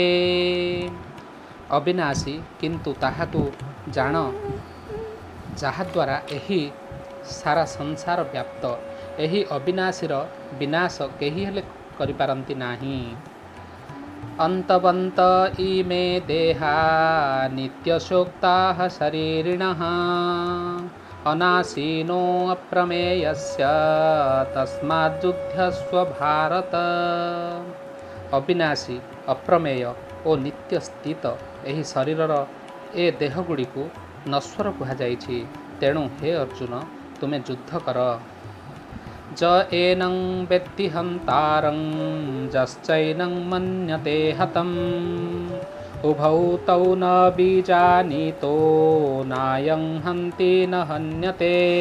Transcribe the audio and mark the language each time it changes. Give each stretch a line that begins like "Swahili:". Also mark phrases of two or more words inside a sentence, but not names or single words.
Odia: ଅବିନାଶୀ କିନ୍ତୁ ତାହାକୁ ଜାଣ ଯାହାଦ୍ୱାରା ଏହି ସାରା ସଂସାର ବ୍ୟାପ୍ତ। ଏହି ଅବିନାଶୀର ବିନାଶ କେହି ହେଲେ କରିପାରନ୍ତି ନାହିଁ।
Sanskrit: ଅନ୍ତବନ୍ତ ଇମେ ଦେହା ନିତ୍ୟଶୋକ୍ତାଃ ଶରୀରିଣଃ अनासीनो अप्रमेयस्य तस्माद्युध्यस्व भारत।
Odia: अविनाशी, अप्रमेय ଓ ନିତ୍ୟ ସ୍ଥିତ ଏହି ଶରୀରର ଏ ଦେହଗୁଡ଼ିକୁ ନଶ୍ୱର କୁହାଯାଇଛି। ତେଣୁ ହେ ଅର୍ଜୁନ, ତୁମେ ଯୁଦ୍ଧ କର।
Sanskrit: ଜ ଏନଂ ବେତ୍ତି ହନ୍ତାରଂ ଯଶ୍ଚୈନଂ ମନ୍ୟତେ ହତମ୍ ଉଭୌ ତୌ ନ ବିଜାନୀतो ନାୟଂ ହନ୍ତି ନ ହନ୍ୟତେ।